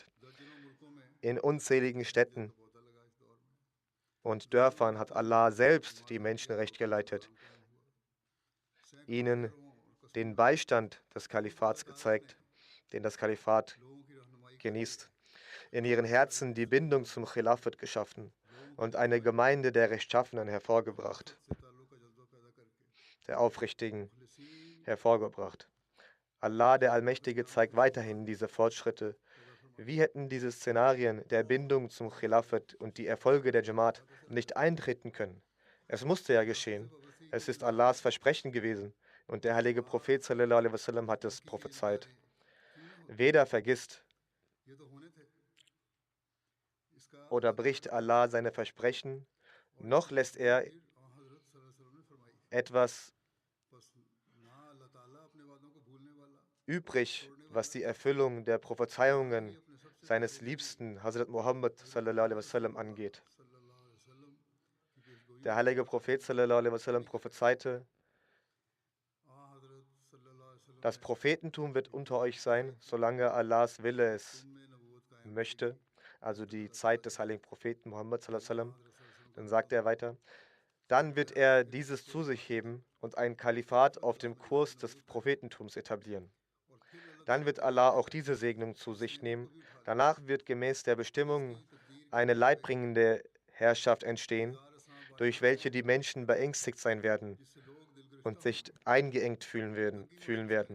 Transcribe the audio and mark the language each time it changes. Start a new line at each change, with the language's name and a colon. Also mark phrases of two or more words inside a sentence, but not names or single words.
German: In unzähligen Städten und Dörfern hat Allah selbst die Menschen recht geleitet, ihnen den Beistand des Kalifats gezeigt, den das Kalifat genießt, in ihren Herzen die Bindung zum Khilafat geschaffen und eine Gemeinde der Rechtschaffenen hervorgebracht, der Aufrichtigen hervorgebracht. Allah, der Allmächtige, zeigt weiterhin diese Fortschritte. Wie hätten diese Szenarien der Bindung zum Khilafat und die Erfolge der Jamaat nicht eintreten können? Es musste ja geschehen. Es ist Allahs Versprechen gewesen und der heilige Prophet
Arabic: صلى الله عليه وسلم
German: hat es prophezeit. Weder vergisst oder bricht Allah seine Versprechen, noch lässt er etwas übrig, was die Erfüllung der Prophezeiungen seines Liebsten,
Arabic: حضرة محمد صلى الله عليه وسلم,
German: angeht. Der heilige Prophet
Arabic: صلى الله عليه وسلم
German: prophezeite, das Prophetentum wird unter euch sein, solange Allahs Wille es möchte, also die Zeit des heiligen Propheten Muhammad
Arabic: صلى الله عليه وسلم.
German: Dann sagt er weiter, dann wird er dieses zu sich heben und ein Kalifat auf dem Kurs des Prophetentums etablieren. Dann wird Allah auch diese Segnung zu sich nehmen. Danach wird gemäß der Bestimmung eine leidbringende Herrschaft entstehen, durch welche die Menschen beängstigt sein werden und sich eingeengt fühlen werden.